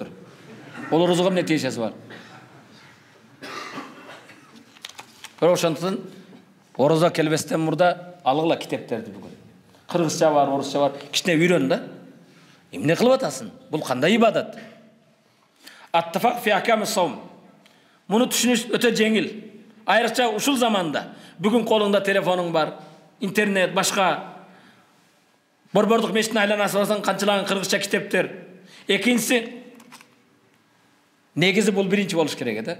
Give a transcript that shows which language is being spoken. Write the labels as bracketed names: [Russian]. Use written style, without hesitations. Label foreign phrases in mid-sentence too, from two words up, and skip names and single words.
[Kyrgyz] Ол орозого эмне тиешеси бар? Ошондон ораза келбестен мурда алгыла китептерди бүгүн. Кыргызча бар, орусча бар. Кичине үйрөн да. Эмне кылып атасың? Бул кандай ибадат? Ат-тафақ фи ахкам ас-савм. Муну түшүнүш өтө жеңил. Айрыкча ушул заманда бүгүн колуңда телефонуң бар, интернет, башка борбордук мечиттин айланасы барсаң канчалаган кыргызча китептер. Экинчиси, негизи бул биринчи болуш керек эди.